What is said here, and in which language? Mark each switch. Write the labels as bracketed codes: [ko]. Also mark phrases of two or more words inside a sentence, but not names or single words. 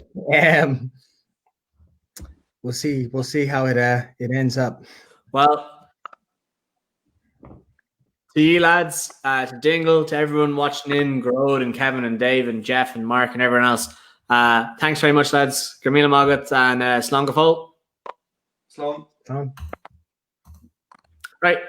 [en] We'll see how it ends up. Well, to you lads, to Dingle, to everyone watching in, Grode and Kevin and Dave and Jeff and Mark and everyone else. Thanks very much, lads. [ga] Gramila Magat and Slán go fóill. Slán. Slán. [en] Right.